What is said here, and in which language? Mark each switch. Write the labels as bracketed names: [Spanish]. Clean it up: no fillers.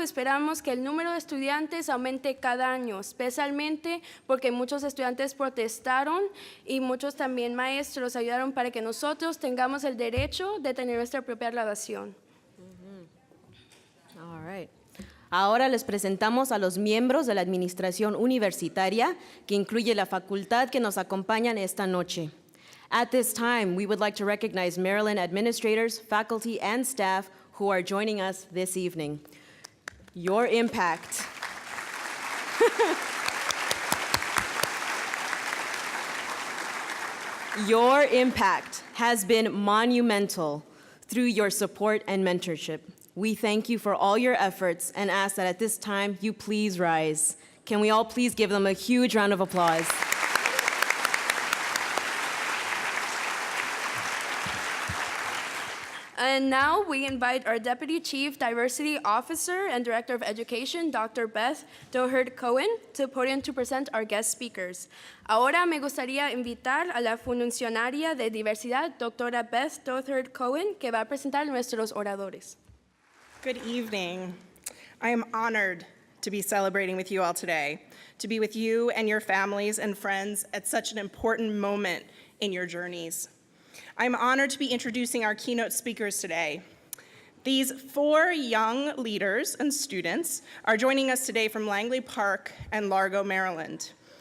[Spanish] Esperamos que el número de estudiantes aumente cada año, especialmente porque muchos estudiantes protestaron y muchos también maestros ayudaron para que nosotros tengamos el derecho de tener nuestra propia graduación. [English] All right. [Spanish] Ahora les presentamos a los miembros de la administración universitaria, que incluye la facultad que nos acompañan esta noche. [English] At this time, we would like to recognize Maryland administrators, faculty, and staff who are joining us this evening. Your impact. Your impact has been monumental through your support and mentorship. We thank you for all your efforts and ask that at this time you please rise. Can we all please give them a huge round of applause? And now we invite our Deputy Chief Diversity Officer and Director of Education, Dr. Beth Doherty-Cohen, to the podium to present our guest speakers. [Spanish] Ahora me gustaría invitar a la funcionaria de diversidad, Doctora Beth Doherty-Cohen, que va a presentar a nuestros oradores. [English] Good evening. I am honored to be celebrating with you all today, to be with you and your families and friends at such an important moment in your journeys. I'm honored to be introducing our keynote speakers today. These 4 young leaders and students are joining us today from Langley Park and Largo, Maryland.